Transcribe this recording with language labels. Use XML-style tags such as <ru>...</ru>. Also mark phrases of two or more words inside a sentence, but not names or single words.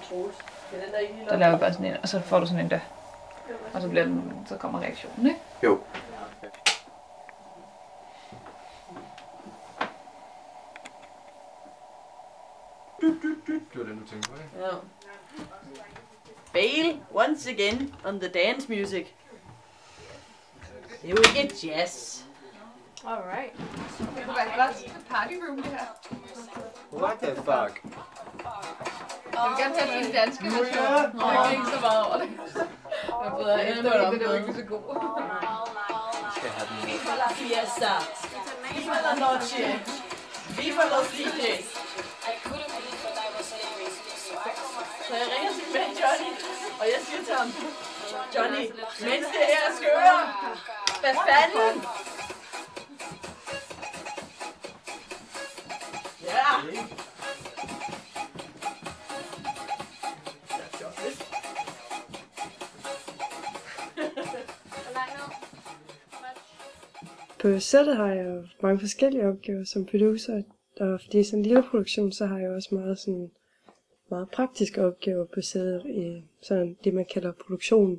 <da>Der laver vi bare sådan en, og så får du sådan en der. Og så, så kommer reaktionen, ikke? Jo. Det var den, du tænkte på, ikke? Ja.</da> <en>Fail once again on the dance music.</en> <da>Det er jo ikke jazz. Alright. Det kunne være godt</da> <en>party room,</en> <da>det her.</da> <en>What the fuck?</en> <da>Jeg vil gerne have den danske version. Nå, jeg ikke så meget over det. Jeg ved, at det var ikke så god. Skal have den.</da> <es>Viva la fiesta. Viva la noche. Viva los DJs.</es> <da>Så jeg ringer til min Johnny, og jeg siger til ham, Johnny, mens det her skører, hvad fanden? Ja! På sættet har jeg jo mange forskellige opgaver som producer, og fordi det er sådan en lille produktion, så har jeg også meget praktiske opgaver på sættet i sådan det, man kalder produktion.</da>